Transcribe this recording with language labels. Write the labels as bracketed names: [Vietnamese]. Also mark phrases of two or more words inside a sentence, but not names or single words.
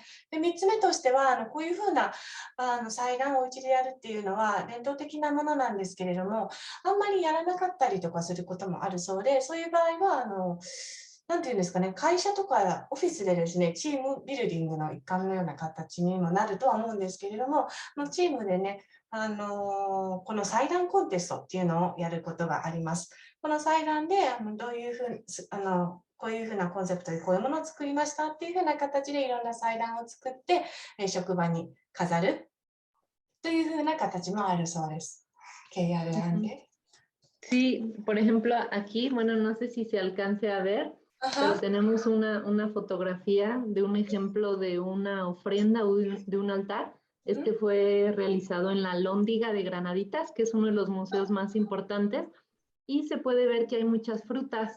[Japanese] で、3つ目としては、こういう風な祭壇をお家でやるっていうのは伝統的なものなんですけれども、あんまりやらなかったりとかすることもあるそうで、そういう場合は、なんていうんですかね、会社とかオフィスでですね、チームビルディングの一環のような形にもなるとは思うんですけれども、チームでね、この祭壇コンテストっていうのをやることがあります。この祭壇でどういうふうにこういうふうなコンセプトでこういうものを作りましたっていうふうな形でいろんな祭壇を作って、職場に飾るというふうな形もあるそうです。KR [Spanish] Ujú. Sí, por ejemplo, aquí, bueno, no sé si se alcance a ver, pero tenemos una fotografía de un ejemplo de una ofrenda o de un altar. Este fue realizado en la Lóndiga de Granaditas, que es uno de los museos más importantes, y se puede ver que hay muchas frutas.